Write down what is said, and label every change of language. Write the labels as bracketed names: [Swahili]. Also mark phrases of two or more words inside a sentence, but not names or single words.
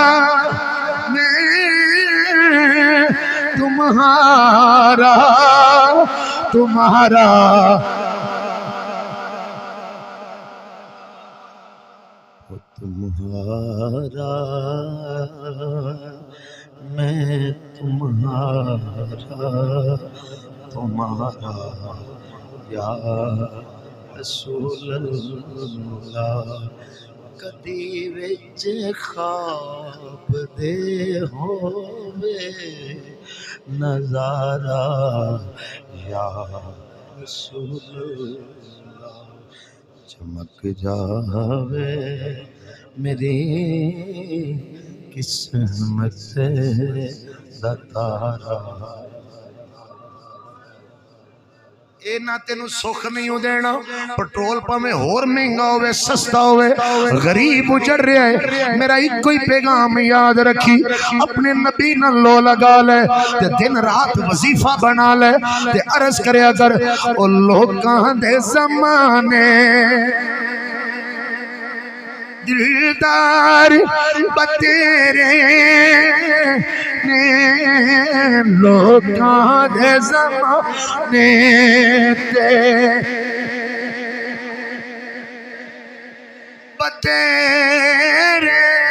[Urdu] میں تمہارا تمہارا میں [Punjabi] تمہارا [Arabic] یا رسول اللہ [Punjabi] کدی وچ خواب دے ہووے نظارہ [Arabic] یا رسول اللہ [Punjabi] چمک جاوے میری [Urdu] قسمت سے تارا [Punjabi] اے نہ تینوں سکھ نہیں ہو دینا پٹرول پاویں ہور مہنگا ہوئے سستا ہوئے غریب اجڑ رہا ہے میرا ایک کوئی پیغام یاد رکھی اپنے نبی نہ لو لگا لے تے دن رات وظیفہ بنا لے تے عرض کریا کر او لوکاں دے زمانے دلدار بتیرے لوکاں دے زمانے تے بتیرے